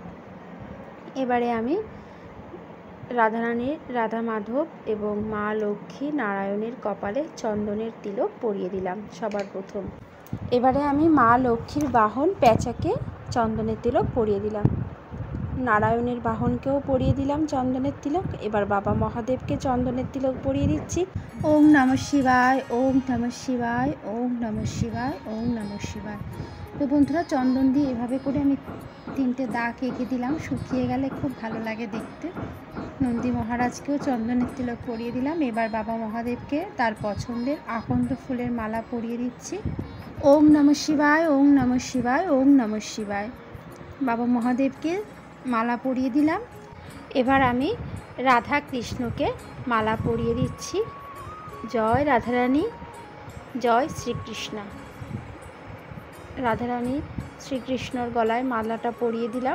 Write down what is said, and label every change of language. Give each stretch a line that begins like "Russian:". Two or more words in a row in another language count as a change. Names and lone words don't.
Bangla: এবারে আমি রাধারানীর রাধা মাধব এবং মা লক্ষ্মী নারায়ণের কপালে চন্দনের তিলক পরিয়ে দিলাম সবার প্রথম। এবারে আমি মা লক্ষ্মীর বাহন পেঁচাকে চন্দনের তিলক পরিয়ে দিলাম, নারায়ণের বাহনকেও পরিয়ে দিলাম চন্দনের তিলক। এবার বাবা মহাদেবকে চন্দনের তিলক পরিয়ে দিচ্ছি।
Sanskrit: ওম নমঃ শিবায়, ওম নমঃ শিবায়, ওম নমঃ শিবায়, ওম নমঃ শিবায়।
Bangla: তো বন্ধুরা, চন্দন দিয়ে এভাবে করে আমি 3টে দাগ এঁকে দিলাম। শুকিয়ে গেলে খুব ভালো লাগে দেখতে। নন্দী মহারাজকেও চন্দনের তিলক পরিয়ে দিলাম। এবার বাবা মহাদেবকে তার পছন্দের আকন্দ ফুলের মালা পরিয়ে দিচ্ছি।
Sanskrit: ওম নমঃ শিবায়, ওম নমঃ শিবায়, ওম নমঃ শিবায়।
Bangla: বাবা মহাদেবকে মালা পরিয়ে দিলাম। এবার আমি রাধা কৃষ্ণকে মালা পরিয়ে দিচ্ছি। জয় রাধারানী, জয় শ্রীকৃষ্ণ। রাধারানী শ্রীকৃষ্ণর গলায় মালাটা পরিয়ে দিলাম।